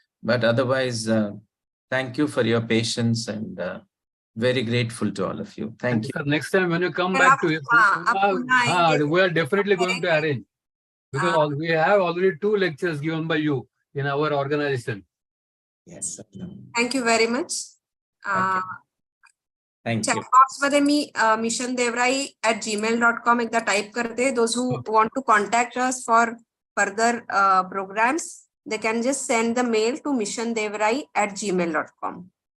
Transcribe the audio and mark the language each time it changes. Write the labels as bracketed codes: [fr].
[en] But otherwise, thank you for your patience, and very grateful to all of you. Thank you. Sir, next time when you come back to it, we are definitely going to arrange, because we have already 2 lectures given by you in our organization. Yes. Thank you very much. Okay. Thank Chat you. [mr] box मध्ये मी missiondevarai@gmail.com एकदा type करते. [en] Those who want to contact us for further programs, they can just send the mail to missiondevarai@gmail.com.